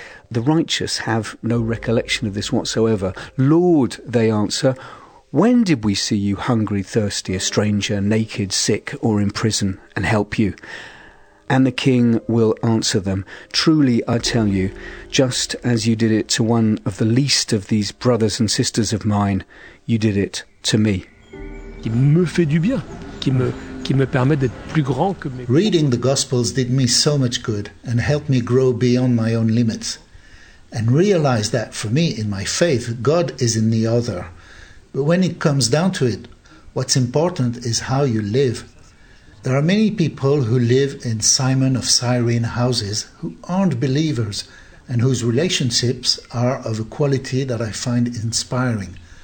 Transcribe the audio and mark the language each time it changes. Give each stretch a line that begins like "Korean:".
English: The righteous have no recollection of this whatsoever. Lord, they answer, when did we see you hungry, thirsty, a stranger, naked, sick, or in prison, and help you? And the king will answer them, truly I tell you, just as you did it to one of the least of these brothers and sisters of mine, you did it to me.
French: Il me fait du bien, qui me permet d'être plus grand que mes...
English: Reading the Gospels did me so much good and helped me grow beyond my own limits. And realize that for me, in my faith, God is in the other. But when it comes down to it, what's important is how you live. There are many people who live in Simon of Cyrene houses who aren't believers and whose relationships are of a quality that I find inspiring.